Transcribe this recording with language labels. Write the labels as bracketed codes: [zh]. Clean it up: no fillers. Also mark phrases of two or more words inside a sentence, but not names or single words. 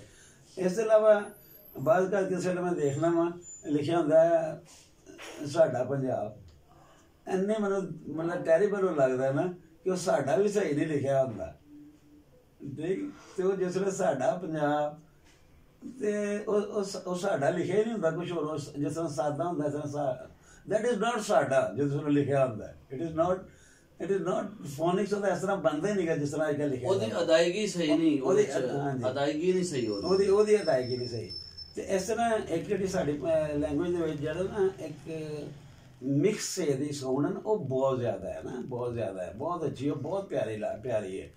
[pa] ਇਸ ਤੋਂ ਇਲਾਵਾ ਬਾਅਦ ਕਰ ਕਿਸੇ ਨੂੰ ਮੈਂ ਦੇਖ ਲਵਾਂ ਲਿਖਿਆ ਹੁੰਦਾ ਸਾਡਾ ਪੰਜਾਬ, ਇੰਨੇ ਮੈਨੂੰ ਮਤਲਬ ਟੈਰੀਬਲ ਲੱਗਦਾ ਨਾ ਕਿ ਉਹ ਸਾਡਾ ਵੀ ਸਹੀ ਨਹੀਂ ਲਿਖਿਆ ਹੁੰਦਾ, ਠੀਕ। ਤੇ ਉਹ ਜਿਸ ਵੇਲੇ ਸਾਡਾ ਪੰਜਾਬ, ਤੇ ਉਹ ਸਾਡਾ ਲਿਖਿਆ ਹੀ ਨਹੀਂ ਹੁੰਦਾ, ਕੁਛ ਹੋਰ ਜਿਸ ਤਰ੍ਹਾਂ ਸਾਦਾ ਹੁੰਦਾ, ਇਸ ਤਰ੍ਹਾਂ [en] that is not [pa] ਸਾਡਾ ਜਿਸ ਤਰ੍ਹਾਂ ਲਿਖਿਆ ਹੁੰਦਾ। [en] it is not phonics [pa] ਉਹਦਾ ਇਸ ਤਰ੍ਹਾਂ ਬਣਦਾ ਹੀ ਨਹੀਂਗਾ ਜਿਸ ਤਰ੍ਹਾਂ ਅੱਜ ਲਿਖਿਆ। ਉਹਦੀ ਅਦਾਇਗੀ ਸਹੀ ਨਹੀਂ, ਉਹਦੀ ਅਦਾਇਗੀ ਨਹੀਂ ਸਹੀ, ਉਹਦੀ ਅਦਾਇਗੀ ਨਹੀਂ ਸਹੀ। ਤੇ ਇਸ ਤਰ੍ਹਾਂ ਇੱਕ ਜਿਹੜੀ ਸਾਡੀ ਲੈਂਗੁਏਜ ਦੇ ਵਿੱਚ ਜਿਹੜਾ ਨਾ ਇੱਕ ਮਿਕਸ ਦੀ ਸਾਊਂਡ ਹੈ ਨਾ, ਉਹ ਬਹੁਤ ਜ਼ਿਆਦਾ ਹੈ ਨਾ, ਬਹੁਤ ਜ਼ਿਆਦਾ ਹੈ, ਬਹੁਤ ਅੱਛੀ, ਉਹ ਬਹੁਤ ਪਿਆਰੀ ਹੈ।